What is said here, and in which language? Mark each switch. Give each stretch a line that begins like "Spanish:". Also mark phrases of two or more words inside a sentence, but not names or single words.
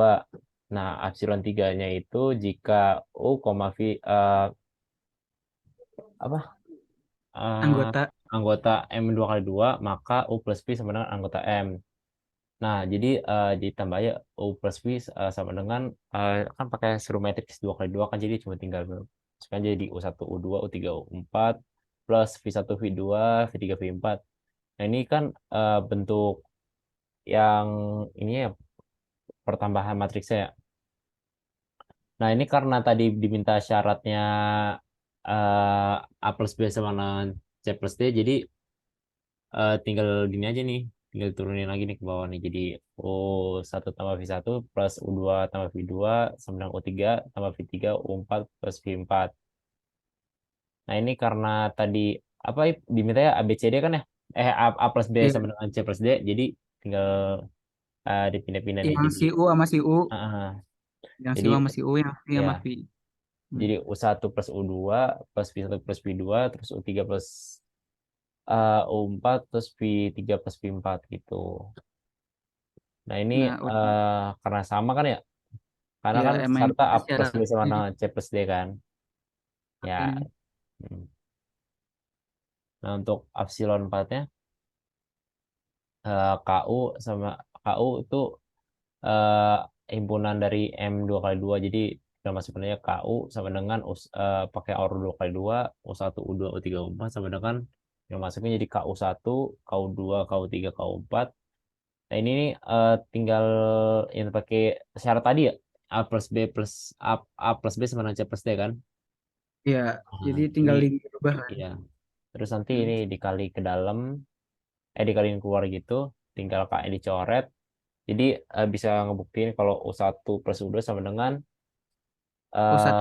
Indonesian: Nah, epsilon 3-nya itu jika U, V apa eh, Anggota. anggota M 2 kali 2 maka U plus V sama dengan anggota M. Nah, jadi ditambah ya U plus V sama dengan kan pakai seru matriks 2 kali 2 kan jadi cuma tinggal sekarang jadi U1, U2, U3, U4 plus V1, V2, V3, V4. Nah, ini kan bentuk yang ini ya pertambahan matriksnya ya. Nah, ini karena tadi diminta syaratnya A plus B sama dengan C plus D, jadi tinggal gini aja nih, tinggal turunin lagi nih ke bawah nih. Jadi U1 tambah V1 plus U2 tambah V2 sama dengan U3 tambah V3 U4 plus V4. Nah, ini karena tadi apa diminta ya A, B, C, D kan ya? A plus B sama Iya. dengan C plus D, jadi tinggal dipindah-pindah nih. Yang Jadi, si U sama si U. uh, Yang si jadi U sama si U, yang V sama V. ya. Hmm. Jadi U1 plus U2 plus V1 plus V2 terus U3 plus U4 plus V3 plus V4 gitu. Nah ini Nah, karena sama kan ya? Karena ya kan emang serta A plus B sama syaratnya dengan C plus D kan? Ya. ini. hmm. Nah untuk epsilon 4-nya KU sama KU itu eh, himpunan dari M 2 kali 2. Jadi nama sebenarnya KU sama dengan pakai OR 2 kali 2 U1, U2, U3, U4 sama dengan yang masuknya jadi KU1, KU2, KU3, KU4. Nah, ini nih tinggal yang pakai syarat tadi ya. A plus B plus A plus B sama dengan C plus D kan. Ya, Nah, jadi ini tinggal diubah kan. ya. Terus nanti Hmm. ini dikali ke dalam, dikaliin keluar gitu. Tinggal KE dicoret. Jadi bisa ngebuktiin kalau U1 plus U2 sama dengan U1